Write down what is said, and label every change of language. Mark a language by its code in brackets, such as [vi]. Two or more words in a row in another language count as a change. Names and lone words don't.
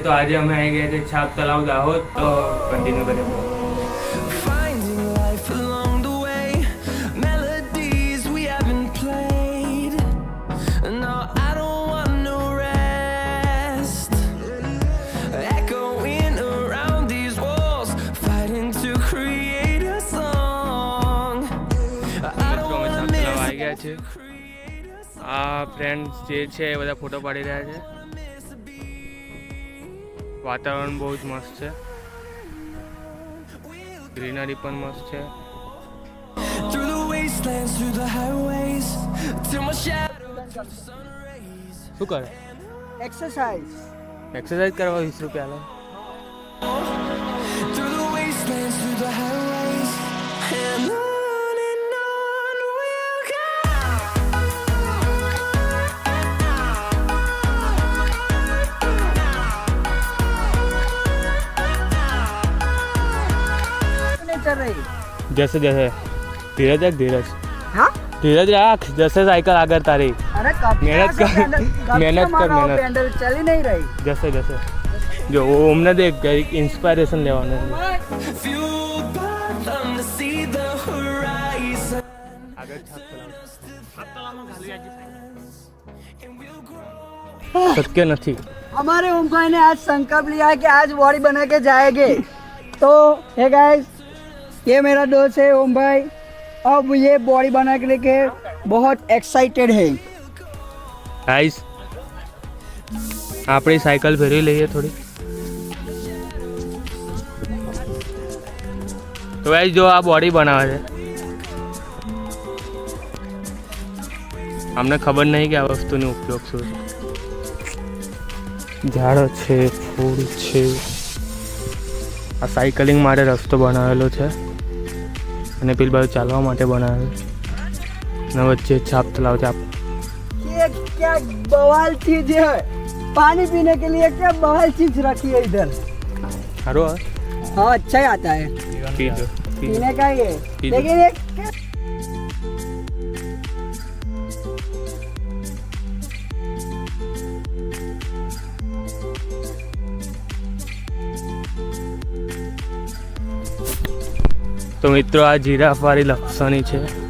[gu] તો આજે અમે આવી ગયા છે છાપ તલાવ દાહોદ. તો કન્ટિન્યુ કરીએ. [en] Finding life along the way, melodies we haven't played. No, I don't want no rest. Echoing around these walls, fighting to create a song. I don't [gu] મિત્રો અમે [en] wanna [gu] છાપ તલાવ [en] miss. [gu] આવી ગયા છે. આ ફ્રેન્ડ્સ જે છે એ બધા ફોટો પાડી રહ્યા છે. વાતાવરણ બહુ જ મસ્ત છે. ગ્રીનરી પણ મસ્ત છે. [en] Through the wastelands, through the highways, till my shadow turns to sun rays. [gu] શું કરે? एक्सरसाइज એક્સરસાઇઝ કરવા 20 રૂપિયા લે. [en] Through the wastelands, through the highways, and on we'll go. [hi] नहीं चल रही जैसे जैसे धीरज रख धीरज हाँ धीरज रख. जैसे साइकिल आगे तारी अरे कब मेहनत से कर, पैंडल- कब से मेहनत कर, मारा हूँ, मेहनत. पैंडल चल ही नहीं रही जैसे जैसे [gu] जो અમને દેખ એક ઇન્સ્પાયરેશન લેવાનું. [en] Fueled by them to see the horizon, [gu] આગળ છાપ તલાવ. તલાવમાં ખાલી આજે સાઈડ. [en] and we'll grow. [gu] શક્ય નથી. [hi] हमारे ओम भाई ने आज संकल्प लिया है कि आज बॉडी बना के जाएंगे तो [en] hey guys [hi] ये मेरा दोस्त है ओम भाई अब ये बॉडी बना के लेके बहुत एक्साइटेड है [gu] ગાઈસ આપણી સાયકલ ફેરવી લઈએ થોડી. તો ગાઈસ જો આ બોડી બનાવે છે. અમને ખબર નહીં કે આ વસ્તુનો ઉપયોગ શું છે. ઝાડ છે, ફૂલ છે. આ સાયકલિંગ માટે રસ્તો બનાવેલો છે અને પેલી બાજુ ચાલવા માટે બનાવેલો છે. અને વચ્ચે છાપ તલાવ છે. [hi] ये क्या बवाल चीज है पानी पीने के लिए क्या बवाल चीज रखी है इधर [gu] સારું આવે [hi] हाँ अच्छा ही आता है [gu] પીજો પીજો. [hi] पीने का ही है पी लो। लेकिन ये क्या [gu] તો મિત્રો આ જીરાફ વાળી લપસણી છે.